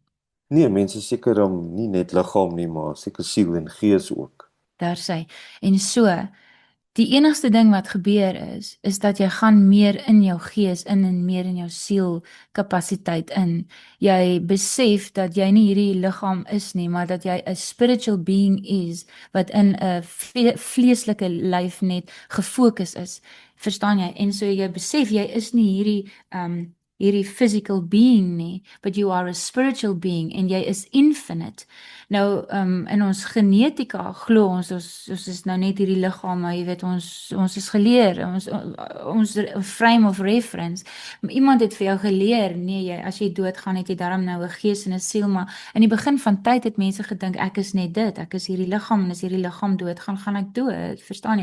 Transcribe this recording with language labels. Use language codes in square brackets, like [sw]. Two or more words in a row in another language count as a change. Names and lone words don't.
[af] Nee, mense seker dan nie net liggaam nie, maar seker siel en gees ook. Daar sê. En so, die enigste ding wat gebeur is dat jy gaan meer in jou gees in en meer in jou siel kapasiteit in. Jy besef dat jy nie hierdie liggaam is nie, maar dat jy 'n [en] spiritual being [af] is wat in 'n vleeslike lyf net gefokus is. Verstaan jy? En so jy besef jy is nie hierdie [en] physical being [af] nie, [en] but you are a spiritual being [af] en jy is infinite. Nou in ons genetika glo ons is nou net hierdie liggaam, maar jy weet ons is geleer, ons [en] frame of reference. [af] Iemand het vir jou geleer, nee, as jy doodgaan het jy darm nou 'n gees en 'n siel, maar in die begin van tyd het mense gedink ek is net dit, ek is hierdie liggaam en as hierdie liggaam doodgaan, gaan ek dood, verstaan jy?